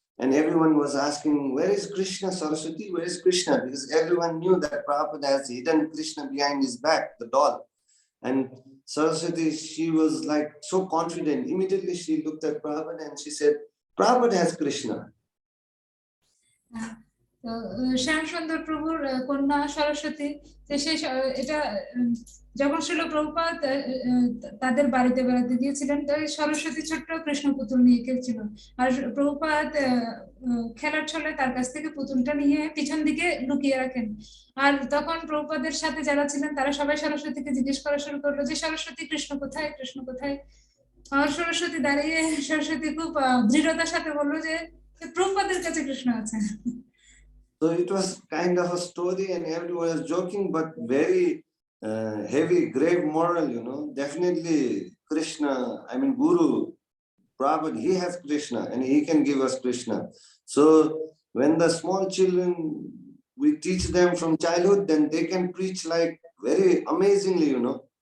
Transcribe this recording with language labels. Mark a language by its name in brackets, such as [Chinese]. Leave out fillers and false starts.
[English] And everyone was asking, where is Krishna, Saraswati, where is Krishna? Because everyone knew that Prabhupada has hidden Krishna behind his back, the doll. And Saraswati, she was like so confident. Immediately she looked at Prabhupada and she said, Prabhupada has Krishna. [Bangla] শ্যাম সুন্দর প্রভুর কন্যা সরস্বতী, এটা যখন শ্রীল প্রভুপাদ তাদের বাড়িতে বেড়াতে গিয়েছিলেন, তো সরস্বতী ছোট্ট কৃষ্ণ পুতুল নিয়ে খেলছিল, আর প্রভুপাদ খেলার ছলে তার কাছ থেকে পুতুলটা নিয়ে পিছন দিকে লুকিয়ে রাখেন। আর তখন প্রভুপাদের সাথে যারা ছিলেন তারা সবাই সরস্বতীকে জিজ্ঞেস করা শুরু করলো যে সরস্বতী, কৃষ্ণ কোথায়, কৃষ্ণ কোথায়? আর সরস্বতী দাঁড়িয়ে, সরস্বতী খুব দৃঢ়তার সাথে বললো যে প্রভুপাদের কাছে কৃষ্ণ আছে। [English] So it was kind of a story and everyone was joking, but very heavy, grave moral, you know. Definitely Krishna, I mean Guru, Prabhupada, he has Krishna and he can give us Krishna. So when the small children, we teach them from childhood, then they can preach like very amazingly, you know.